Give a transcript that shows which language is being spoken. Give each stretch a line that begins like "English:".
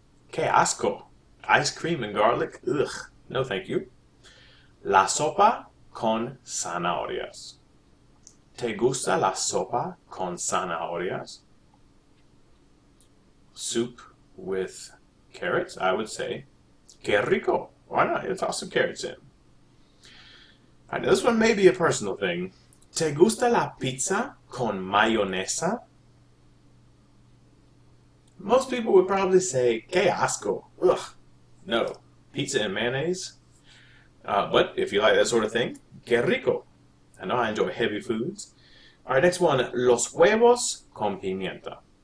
Spanish: Qué asco.
English: Ice cream and garlic? Ugh. No, thank you.
Spanish: La sopa con zanahorias. ¿Te gusta la sopa con zanahorias? Soup
English: with carrots, I would say,
Spanish: que rico.
English: Why not? You toss some carrots in. Alright, now this one may be a personal thing.
Spanish: ¿Te gusta la pizza con mayonesa?
English: Most people would probably say,
Spanish: que asco.
English: Ugh. No. Pizza and mayonnaise? But if you like that sort of thing,
Spanish: que rico.
English: I know I enjoy heavy foods. Alright, next one.
Spanish: Los huevos con pimienta.